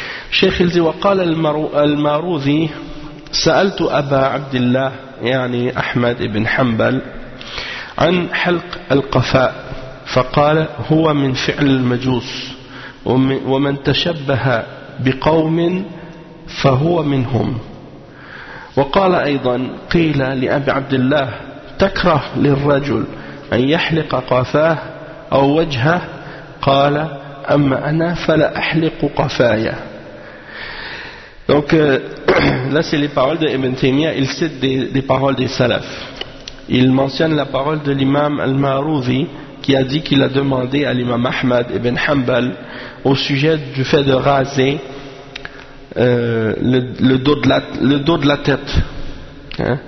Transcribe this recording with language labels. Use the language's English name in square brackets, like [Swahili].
[Arabic] Cheikh al-Ziwaqal al-Marouzi, sa'altu Aba Abdillah, yani Ahmad ibn Hanbal, an halq al-qafa, فقال هو من فعل المجوس ومن تشبه بقوم فهو منهم. وقال أيضا قيل لأبي عبد الله تكره للرجل أن يحلق قفاه أو وجهه؟ قال أما أنا فلا أحلق قفايا. [French] Donc là c'est les paroles de Ibn Taymiyyah. Il cite des paroles des salaf. Il mentionne la parole de l'imam al-Marouzi qui a dit qu'il a demandé à l'imam Ahmad ibn Hanbal au sujet du fait de raser le dos de la tête. Hein?